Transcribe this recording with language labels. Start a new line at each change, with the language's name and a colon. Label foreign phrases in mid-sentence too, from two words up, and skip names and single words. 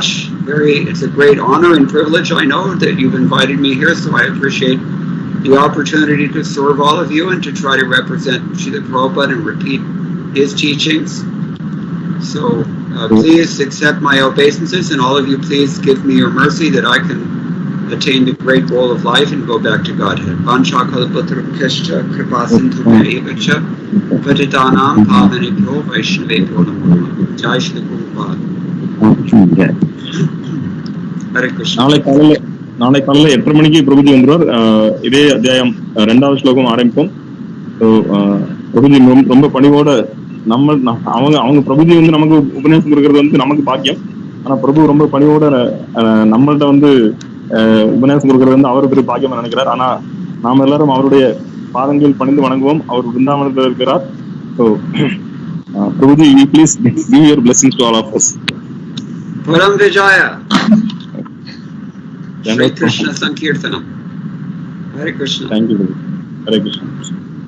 English: It's a great honor and privilege, I know, that you've invited me here, so I appreciate the opportunity to serve all of you and to try to represent Srila Prabhupada and repeat his teachings. So, please accept my obeisances, and all of you please give me your mercy that I can attain the great goal of life and go back to Godhead.
Sanskrit: वाञ्छाकल्पतरुभ्यश्च कृपासिन्धुभ्यएवच पतितानां पावनेभ्यो वैष्णवेभ्यो नमो नमः.
English: Jai Shri Prabhupada. Hare Krishna.
Tamil: நாளை காலையில் 8:30 மணிக்கு பிரபுஜி வந்துருவார். இதே அத்தியாயம் 2வது ஸ்லோகம் ஆரம்பிப்போம். பிரபுஜி ரொம்ப பணிவோட அவங்க பிரபுஜி வந்து நமக்கு உபநேசம் கொடுக்கறது வந்து நமக்கு பாக்கியம். ஆனா பிரபு ரொம்ப பணிவோட நம்மள்ட்ட வந்து உபநேசம் கொடுக்கறது வந்து அவருக்கு ஒரு பாக்கியம் நினைக்கிறார். ஆனா நாம எல்லாரும் அவருடைய பாதங்கள் பணிந்து வணங்குவோம். அவர் விருந்தாவனத்தில் இருக்கிறார்.
English: So பிரபுஜி, you please give your blessings to all of us.
Sanskrit: परम विजय. श्री कृष्ण सङ्कीर्तनम्.
English: Hare Krishna. Thank you. Hare Krishna.